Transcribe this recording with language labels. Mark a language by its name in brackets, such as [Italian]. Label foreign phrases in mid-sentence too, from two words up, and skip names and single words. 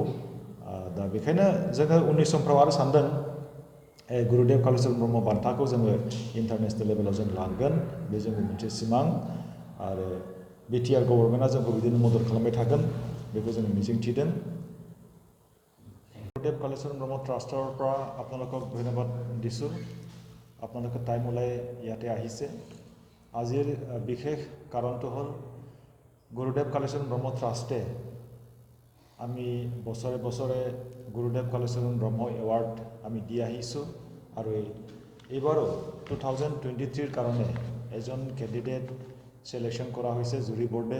[Bodo] दा बेखायनो जोङो उननि समफ्राव आरो सानदों गुरुदेव कालिचरण ब्रह्म बान्थाखौ जोङो [English] international level [Bodo] जों लांगोन। बे जोंनि मोनसे सिमां आरो बिटिआर गभर्नमेन्टआ जोंखौ बिदिनो मदद खालामबाय थागोन, बेखौ जों मिजिंथिदों। [Assamese] गुरुदेव कालिचरण ब्रह्ম ট্ৰাষ্টৰ পৰা আপোনালোকক ধন্যবাদ দিছোঁ। আপোনালোকে টাইম ওলাই ইয়াতে আহিছে। আজিৰ বিশেষ কাৰণটো হ'ল গুৰুদেৱ কালিচৰণ ব্ৰহ্ম ট্ৰাষ্টে আমি বছৰে বছৰে গুৰুদেৱ কালিচৰণ ব্ৰহ্ম এৱাৰ্ড আমি দি আহিছোঁ আৰু এইবাৰো 2023 কাৰণে এজন [English] candidate selection [Assamese] কৰা হৈছে [English] jury board.